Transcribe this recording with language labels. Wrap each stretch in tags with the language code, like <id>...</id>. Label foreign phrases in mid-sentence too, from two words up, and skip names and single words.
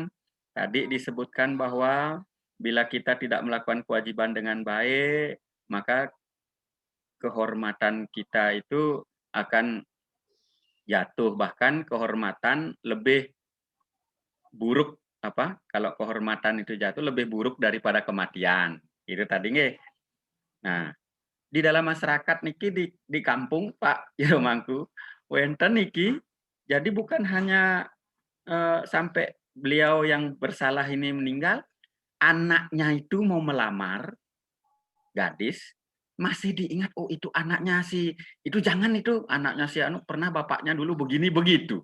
<id>Tadi disebutkan bahwa bila kita tidak melakukan kewajiban dengan baik, maka kehormatan kita itu akan jatuh, bahkan kehormatan lebih buruk kalau kehormatan itu jatuh lebih buruk daripada kematian. Itu tadi nggih. Nah, di dalam masyarakat niki di kampung Pak Jero Mangku,</id> <jv>wonten niki</jv> <id>jadi bukan hanya sampai beliau yang bersalah ini meninggal, anaknya itu mau melamar gadis, masih diingat, oh itu anaknya si, itu jangan itu anaknya si anu pernah bapaknya dulu begini begitu.</id>